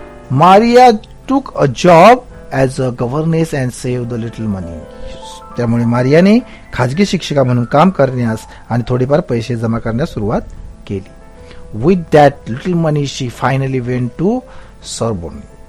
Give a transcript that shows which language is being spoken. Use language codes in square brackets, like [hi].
[en] Maria took a job as a governess and saved a little money. [mr] त्यामुळे मारियाने खाजगी शिक्षिका म्हणून काम करण्यास आणि थोडेफार पैसे जमा करण्यास सुरुवात केली. [en] With that little money she finally went to Sorbonne.